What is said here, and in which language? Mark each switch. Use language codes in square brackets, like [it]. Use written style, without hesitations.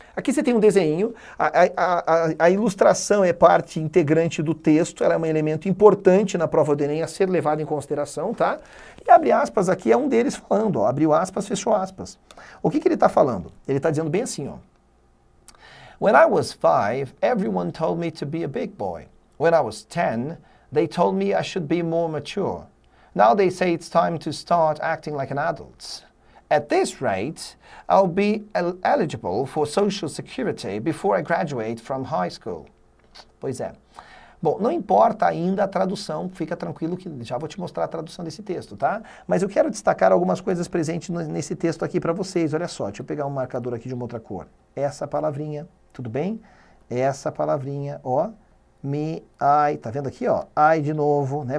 [pt] Aqui você tem um desenho, a ilustração é parte integrante do texto, ela é um elemento importante na prova do Enem a ser levado em consideração, tá? E abre aspas aqui é um deles falando, ó, abriu aspas, fechou aspas. O que ele está falando? Ele está dizendo bem assim, ó. [en] When I was 5, everyone told me to be a big boy. When I was 10, they told me I should be more mature. Now they say it's time to start acting like an adult. At this rate, I'll be eligible for Social Security before I graduate from high school. [pt] Pois é. Bom, não importa ainda a tradução, fica tranquilo que já vou te mostrar a tradução desse texto, tá? Mas eu quero destacar algumas coisas presentes nesse texto aqui para vocês. Olha só, deixa eu pegar um marcador aqui de uma outra cor. Essa palavrinha, tudo bem? Essa palavrinha, ó, me, I, tá vendo aqui, ó? I de novo, né?